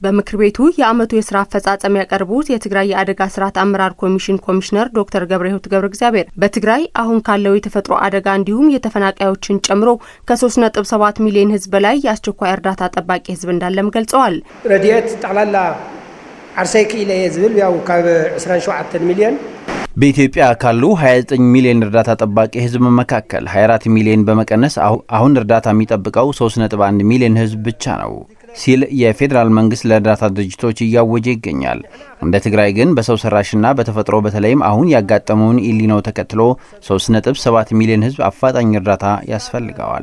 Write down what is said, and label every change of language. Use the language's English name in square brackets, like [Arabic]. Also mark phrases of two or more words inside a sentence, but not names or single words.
[Amharic] በምክር ቤቱ የአመቱ የስራ አፈጻጸም ያቀርቡት የትግራይ የአደጋ ስርዓት አመራር ኮሚሽን ኮሚሽነር ዶክተር ገብረሕይወት ገብረእግዚአብሔር በትግራይ አሁን ካለው የተፈጥሮ አደጋ እንዲሁም የተፈናቃዮችን ጨምሮ ከ3.7 ሚሊዮን ህዝብ በላይ የአስቸኳይ እርዳታ ጠባቂ ህዝብ እንዳለም ገልጸዋል። [Tigrinya] ረድኤት ጠቅላላ ዓርሰይ ክኢለ ዝብል ያው ካብ 27 ሚሊዮን [Amharic] በኢትዮጵያ ካሉ 29 ሚሊዮን እርዳታ ጠባቂ ህዝብ መካከል 24 ሚሊዮን በመቀነስ አሁን እርዳታ የሚጠብቀው 3.1 ሚሊዮን ህዝብ ብቻ ነው ሲል የፌዴራል መንግስት ለእርዳታ ድርጅቶች እያወጀ ይገኛል። እንደ ትግራይ ግን በሰው ሰራሽና በተፈጥሮ በተለይም አሁን ያጋጠመውን ኢሊኖ ተከትሎ 3.7 ሚሊዮን ህዝብ አፋጣኝ እርዳታ ያስፈልገዋል።